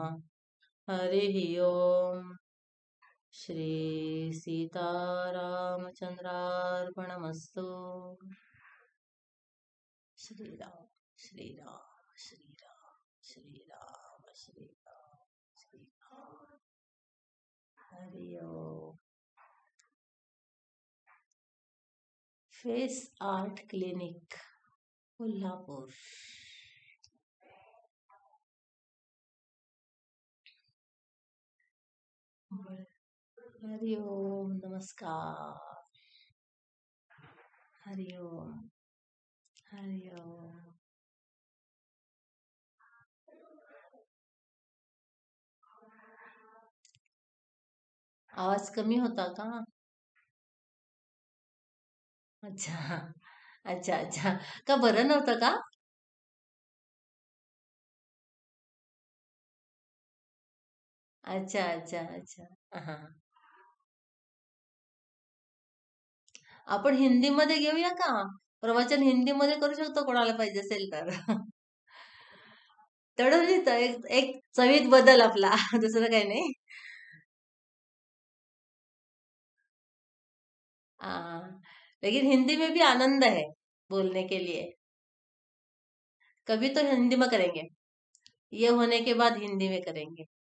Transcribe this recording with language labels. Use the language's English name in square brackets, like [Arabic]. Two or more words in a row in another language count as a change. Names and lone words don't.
[Sanskrit] हरिः ॐ श्री सीतारामचन्द्रार्पणमस्तु. श्रीराम श्रीराम श्रीराम श्रीराम श्रीराम श्रीराम. [Marathi] हरि ओम. फेस आर्ट क्लिनिक कोल्हापूर. हरि ओम. नमस्कार. हरि ओम. हरि ओम. आवाज कमी होता का? अच्छा. अच्छा अच्छा. का बरं नव्हतं का? अच्छा अच्छा अच्छा. हा. आपण हिंदीमध्ये घेऊया का? प्रवचन हिंदीमध्ये करू शकतो कोणाला पाहिजे असेल तर. तेवढं लिहितं एक एक चवीत बदल आपला. दुसरं काही नाही. [Hindi] हाँ, लेकिन हिंदी में भी आनंद है बोलने के लिए. कभी तो हिंदी में करेंगे. ये होने के बाद हिंदी में करेंगे.